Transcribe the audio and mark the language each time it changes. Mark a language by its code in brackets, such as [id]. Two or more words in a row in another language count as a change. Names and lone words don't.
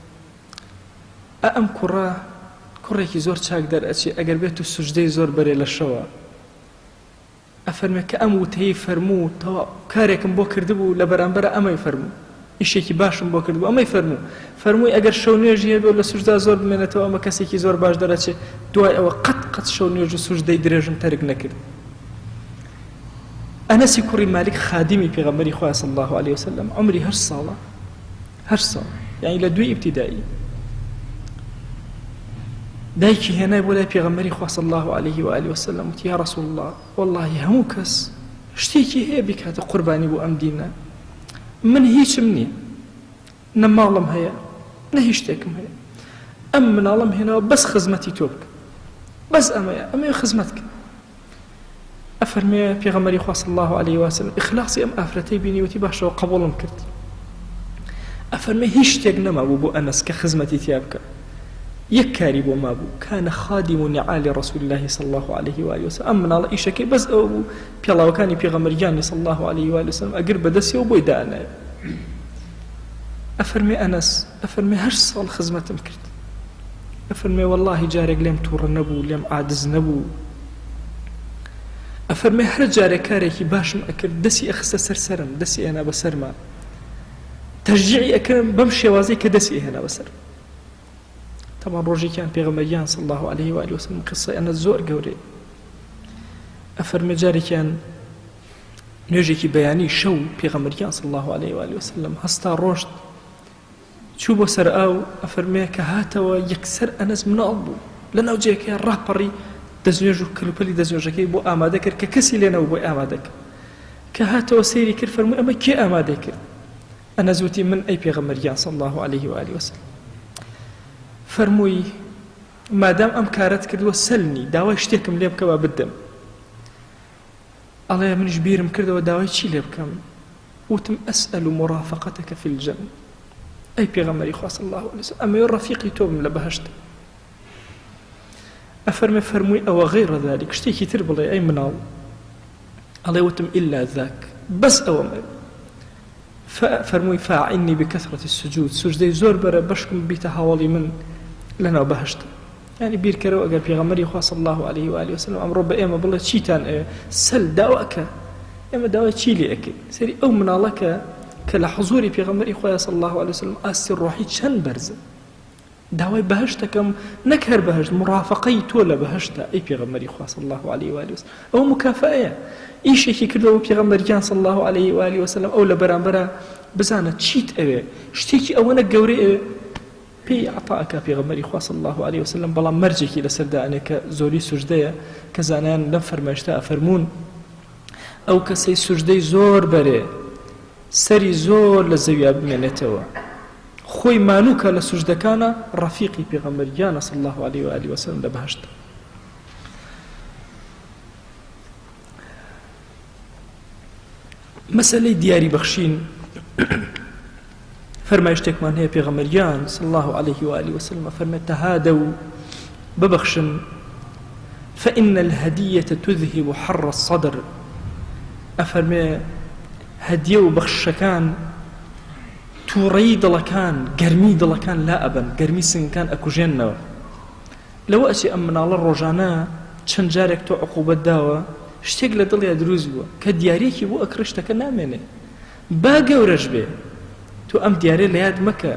[ckb] ئەم کوڕێکی زۆر چاک دەرئەچێ ئەگەر بێت و سوژدەی زۆر بەرێ لە شەوە ئەفەرمێ کە ئەم وتەی فەرموو تەواو کارێکم بۆ کردبوو لە بەرامبەرە ئەمەی فەرموو ئیشێکی باشم بۆ کردبوو ئەمەی فەرمووی ئەگەر شەو نوێژی هەبێ و لە سوژدا زۆر بمێنێتەوە ئەمە کەسێکی زۆر باش دەرەچێ دوای ئەوە قەت شەو نوێژ و سوژدەی درێژم تەرک نەکرد ئەنەسی کوڕی مالک خادمی پێغەمبەری خوا [ar] صلی الله عليه وسلم [ckb] عمری 8 ساڵە 8 ساڵ یعنی لە دوی ئیبتیدایی دایکی هێنای بۆ لای پێغەمبەری خوا [ar] صلی الله عليه و آله وسلم [ckb] وتی [ar] یا رسول الله والله [ckb] هەموو کەس شتێکی هەیە بکاتە قوربانی بۆ ئەم دینە، من هیچم نییە، نە ماڵم هەیە نە هیچ شتێکم هەیە، ئەم مناڵم هێناوە بەس خزمەتی تۆ بکە، بەس ئەمەیە خزمەت کە. ئەفەرمێ پێغەمبەری خوا [ar] صلی الله عليه وسلم [ckb] ئیخلاصی ئەم ئافرەتەی بینی وتی باشەوە قبوڵم کرد. ئەفەرمێ هیچ شتێک نەمابوو بۆ ئەنەس کە خزمەتی تیا بکە، یەک کاری بۆ مابوو، [ar] کانە خادم نعال رسول الله صلی الله عليه وآله وسلم. [ckb] ئەم مناڵە ئیشەکەی بەس ئەوە بوو پێڵاوەکانی پێغەمبەریانی [ar] صلی الله عليه وآله وسلم [ckb] ئەگر بەدەستیەوە بۆی دانایە. ئەفەرمێ ئەنەس ئەفەرمێ 8 ساڵ خزمەتم کرد. ئەفەرمێ والله جارێک لێم تووڕە نەبوو، لێم عاجز نەبوو. ئەفەرمێ هەر جارێک کارێکی باشم ئەکرد دەستی ئەخستە سەرسەرم، دەستی ئێنا بەسەرما، تەشجیعی ئەکەم بەم شێوازەی کە دەستی هێنا بەسەر. طبعا ڕۆژێکیان پێغەمبەریان [ar] صلی الله عليه وآله وسلم [ckb] قسەی ئەنەس زۆر گەورەیە. ئەفەرمێ جارێکیان نوێژێکی بەیانی شەو پێغەمبەریان [ar] صلی الله عليه وآله وسلم [ckb] هەستا ڕۆشت چوو بۆ سەر ئاو. ئەفەرمێ کە هاتەوە یەکسەر ئەنەس مناڵ بوو، لەناو جێگەکەیان ڕاپەڕی دەستنوێژ و کلوپەلی دەستنوێژەکەی بۆ ئامادە کرد کە کەسی لێنەوە بۆی ئامادە کرد. کە هاتەوە سەیری کرد فەرمووی ئەمە کێ ئامادە کرد؟ ئەنەس وتی من ئەی پێغەمبەریان [ar] صلی الله عليه وآله وسلم. [ckb] فەرمووی مادام ئەم کارەت کردووە سەلنی، داوای شتێکم لێ بکە با بدەم. ئەڵێ منیش بیرم کردەوە داوای چی لێ بکەم؟ وتم [ar] ئەسئەل مرافقەتەکە فی الجەنە، [ckb] ئەی پێغەمبەری خوا [ar] صلی الله عليه وسلم [ckb] ئەمەوێ ڕەفیقی تۆ بم لە بەهەشت. ئەفەرمێ فەرمووی ئەوە [ar] غەیرە ذالک، [ckb] شتێکی تر بڵێ ئەی مناڵ. ئەڵێ وتم [ar] ئیلا ذاک، [ckb] بەس ئەوەمە. فەرمووی [ar] فاعینی بکەثرەتی السجود، [ckb] سوجدەی زۆر بەرە بەشکم بیتە هاوڵی من لەناو بەهەشت. یعنی بیرکەرەوە ئەگەر پێغەمبەری خوا [ar] صلی الله عليه وآله وسلم [ckb] ئەمڕۆ بە ئێمە بڵێ چیتان ئەوێ سەل داواکە، ئێمە داوای چی لێ ئەکەین؟ سەری ئەو مناڵەکە کە لە حضوری پێغەمبەری خوا [ar] صلی الله عليه وسلم [ckb] ئاستی ڕۆحی چەند بەرزە، داوای بەهشتەکەم نەک هەر بەهشت، مرافقەی تۆ لە بەهشتە ئەی پێغەمبەری خوا [ar] صلی الله عليه وآله وسلم. [ckb] ئەو مکافەیە ئیشێکی کردەوە پێغەمبەریان [ar] صلی الله عليه وآله وسلم، [ckb] ئەو لە بەرامبەرە بزانە چیت ئەوێ، شتێکی ئەوەنە گەورەی ئەوێ پێی عەتاءەکە پێغەمبەری خوا [ar] صلی الله عليه وسلم. [ckb] بەڵام مەرجێکی لەسەردانێ کە زۆری سوجدەیە کە زانایان لەم فەرمایشتە ئەفەرموون ئەو کەسەی سوجدەی زۆر بەرێ سەری زۆر لە زەویا بمێنێتەوە، خۆی مانووکە لە سوجدەکانە ڕەفیقی پێغەمبەریانە [ar] صلی الله عليه وآله وسلم [ckb] لە بەهەشتە. مەسەلەی دیاری بەخشین فەرمایشتێکمان هەیە پێغەمبەریان [ar] صلی الله عليه وآله وسلم [ckb] فەرمێت تەهادەو ببەخشن [ar] فإن الهدية تذهب حر الصدر. [ckb] ئەفەرمێ هەدیە و بەخشەکان تووڕەیی دڵەکان گەرمی دڵەکان لا ئەبەن، گەرمی سنگەکان ئەکوژێننەوە. لەوە ئەچی ئەم مناڵە ڕۆژانە چەند جارێک تۆ عقوبەت داوە شتێک لە دڵیا دروست بووە کە دیارێکی بۆ ئەکڕ شتەکە نامێنێ، با گەورەش بێ تۆ ئەم دیارێ لە یاد مەکە.